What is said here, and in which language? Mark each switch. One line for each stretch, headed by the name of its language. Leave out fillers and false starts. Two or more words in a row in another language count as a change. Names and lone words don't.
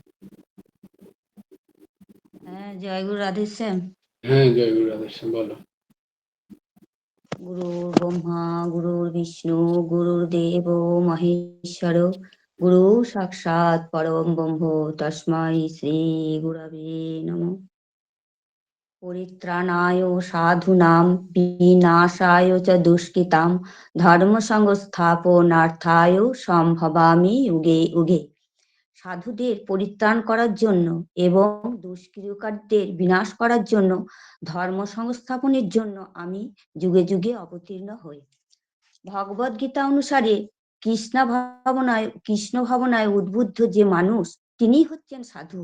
Bangla: হ্যাঁ, জয়গুরু রাধে শ্যাম। হ্যাঁ, জয় গুরু রাধেশ্যাম, বলো।
Sanskrit: গুরুর ব্রহ্মা গুরুর বিষ্ণু গুরুর্দেব মহেশ্বর গুরু সাক্ষাৎ পরম ব্রহ্ম তস্মাই শ্রী গুরবে নমঃ। পরিত্রাণায় সাধুনাম বিনাশায় চ দুষ্কৃতাম ধর্ম সংস্থাপনার্থায় সম্ভবামি যুগে যুগে।
Bangla: সাধুদের পরিত্রাণ করার জন্য এবং দুষ্কৃতকারীদের বিনাশ করার জন্য, ধর্ম সংস্থাপনের জন্য আমি যুগে যুগে অবতীর্ণ হই। ভগবদ গীতা অনুসারে কৃষ্ণ ভাবনায় উদ্বুদ্ধ যে মানুষ তিনিই হচ্ছেন সাধু।